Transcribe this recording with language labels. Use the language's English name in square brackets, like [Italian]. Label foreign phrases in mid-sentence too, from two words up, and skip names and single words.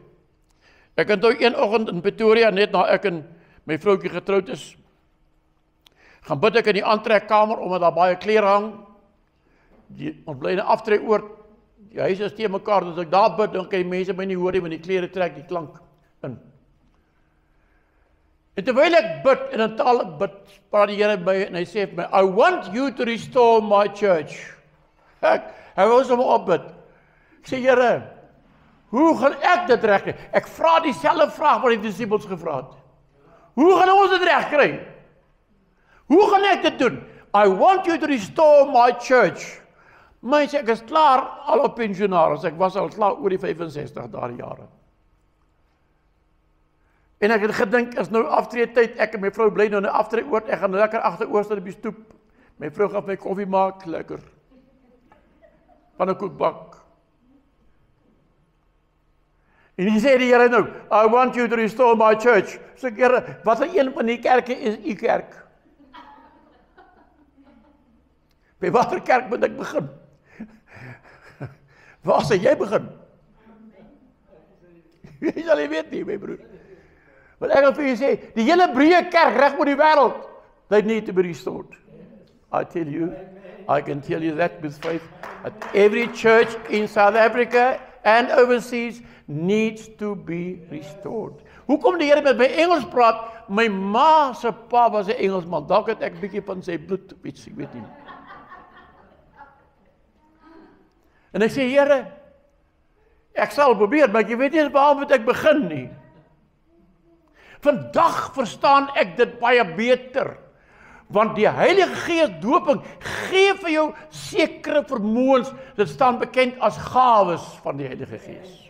[Afrikaans] Ek het nou een oggend in Pretoria, net na ek en my vroutjie getroud is, gaan bid ek in die aantrekkamer, omdat daar baie klere hang, ons bly in 'n aftreeoord, die huis is teen mekaar, as ek daar bid, dan kan die mense my nie hoor nie, want die klere trek die klank in. En terwyl ek bid, en in taal bid, praat die Here by my, en hy sê vir my, [English] I want you to restore my church. [Afrikaans] Hy wil sommer opbid. Ek sê, Here, hoe gaan ek dit regkry? Ek vra dieselfde vraag wat die disippels gevra het. Hoe gaan ons dit regkry? Hoe gaan ek dit doen? [English] I want you to restore my church. [Afrikaans] Mense, ek is klaar al op pensionaris. Ek was al klaar oor die 65 daardie jare. En ek het gedink, is nou aftreetyd, ek en my vrou bly nou in 'n aftreeoord, ek gaan lekker agteroor staan op die stoep. My vrou gaan my koffie maak, lekker. Pannekoekbak. En die sê die Here nou, [English] I want you to restore my church. [Afrikaans] Sê Here, wat een van die kerke is u kerk? By watter kerk moet ek begin? Waar sal jy begin? Jy sal nie weet nie, my broer. Want ek wil vir jy sê, die hele breë kerk reg oor die wêreld, [English] they need to be restored. I tell you, I can tell you that with faith, that every church in South Africa and overseas needs to be restored. [Afrikaans] Hoekom die Here met my Engels praat? My ma se pa was 'n Engelsman, dalk het ek 'n bietjie van sy bloed, ek weet nie. En ek sê, Here, ek sal probeer, maar ek weet nie waar moet ek begin nie. Vandag verstaan ek dit baie beter, want die Heilige Gees doping gee vir jou sekere vermoëns, dit staan bekend as gawes van die Heilige Gees.